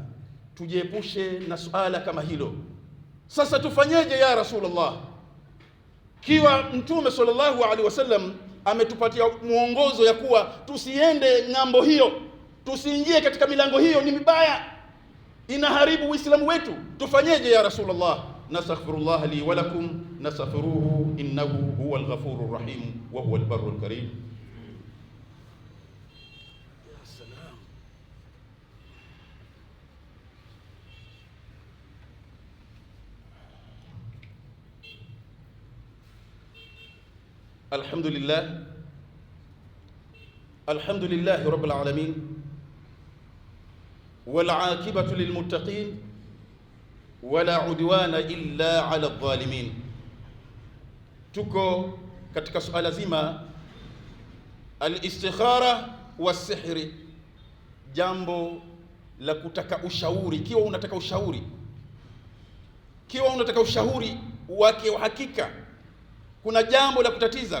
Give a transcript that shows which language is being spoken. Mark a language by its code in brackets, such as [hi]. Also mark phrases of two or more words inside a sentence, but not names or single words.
[sw] Tujiepushe na suala kama hilo. Sasa tufanyeje ya Rasulullah? Kiwa Mtume [ar] صلى الله عليه وسلم [sw] ametupatia muongozo ya kuwa tusiende ng'ambo hiyo, tusiingie katika milango hiyo, ni mibaya, inaharibu Uislamu wetu. Tufanyeje ya Rasulullah? [ar] نستغفر الله لي ولكم نستغفره إنه هو الغفور الرحيم وهو البر الكريم. يا سلام. الحمد لله رب العالمين والعاقبة للمتقين ولا عدوان إلا على الظالمين. [sw] Tuko katika suala zima [ar] الاستخارة والسحر, [sw] jambo la kutaka ushauri. Kiwa unataka ushauri wake wa hakika, kuna jambo la kutatiza.